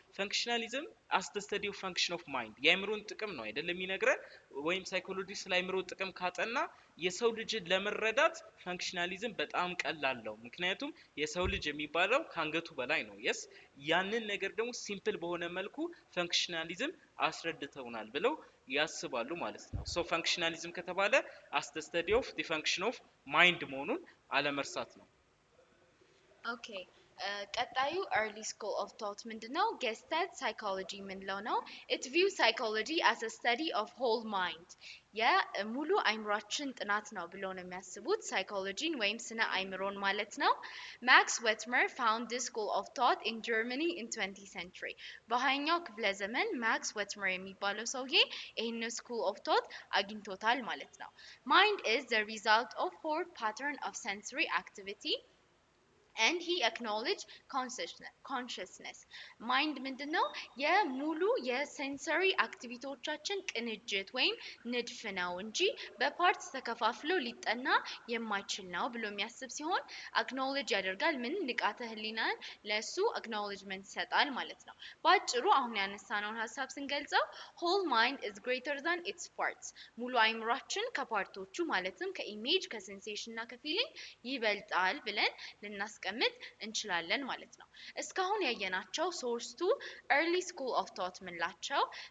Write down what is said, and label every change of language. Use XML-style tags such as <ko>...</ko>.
<am>ፈንክሽናሊዝም</am> <en>as the study of function of mind</en> <am>የአእምሮን ጥቅም ነው አይደለም የሚነግረን። ወይም ሳይኮሎጂ ስለ አእምሮ ጥቅም ካጠና የሰው ልጅን ለመረዳት ፈንክሽናሊዝም በጣም ቀላል ነው። ምክንያቱም የሰው ልጅ የሚባለው ከአንገቱ በላይ ነው። የስ ያንን ነገር ደግሞ ሲምፕል በሆነ መልኩ ፈንክሽናሊዝም አስረድተውናል ብለው ያስባሉ ማለት ነው። ሶ ፈንክሽናሊዝም ከተባለ</am> <en>as the study of the function of mind</en> <am>መሆኑን አለመርሳት ነው። ኦኬ ቀጣዩ early school of thought ምንድነው?</am> <en>gestalt psychology</en> <am>ምንለው ነው።</am> <en>it views psychology as a study of whole mind</en> <am>የሙሉ አይምሮአችን ጥናት ነው ብለው ነው የሚያስቡት ሳይኮሎጂን ወይም ስነ አይምሮን ማለት ነው።</am> <en>ማክስ ዌትመር found this school of thought in Germany in 20th century</en> <am>በሃያኛው ክፍለ ዘመን ማክስ ዌትመር የሚባለው ሰውዬ ይህን school of thought አግኝቶታል ማለት ነው።</am> <en>mind is the result of four pattern of sensory activity and he acknowledged consciousness.</en> <am>ማይንድ ምንድነው? የሙሉ የሴንሰሪ አክቲቪቲዎቻችን ቅንጅት ወይም ንድፍ ነው እንጂ በፓርትስ ተከፋፍሎ ሊጠና የማይችል ነው ብሎ የሚያስብ ሲሆን አክኖሎጅ ያደርጋል። ምን ንቃተ ህሊናን ለሱ አክኖሎጅመንት ይሰጣል ማለት ነው። በአጭሩ አሁን ያነሳነውን ሀሳብ ስንገልጸው</am> <en>whole mind is greater than its parts</en> <am>ሙሉ አይምሯችን ከፓርቶቹ ማለትም ከኢሜጅ ከሴንሴሽን እና ከፊሊንግ ይበልጣል ብለን ልናስቀምጥ እንችላለን ማለት ነው። እስካሁን ያየናቸው ሶስቱ early school of thought ምንላቸው</am>